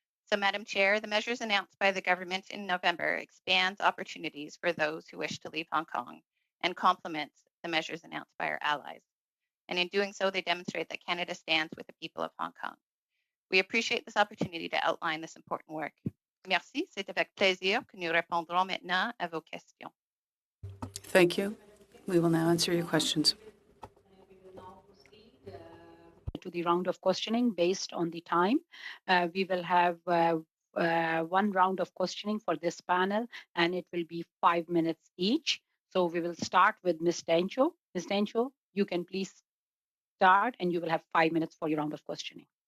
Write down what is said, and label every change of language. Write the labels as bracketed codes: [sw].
[en] So, Madam Chair, the measures announced by the government in November expands opportunities for those who wish to leave Hong Kong and complements the measures announced by our allies. And in doing so, they demonstrate that Canada stands with the people of Hong Kong. We appreciate this opportunity to outline this important work. [fr] Merci, c'est avec plaisir que nous répondrons maintenant à vos questions. [en] Thank you. We will now answer your questions. To the round of questioning based on the time. We will have one round of questioning for this panel, and it will be 5 minutes each. So we will start with Ms. Dencho. Ms. Dencho, you can please start, and you will have 5 minutes for your round of questioning.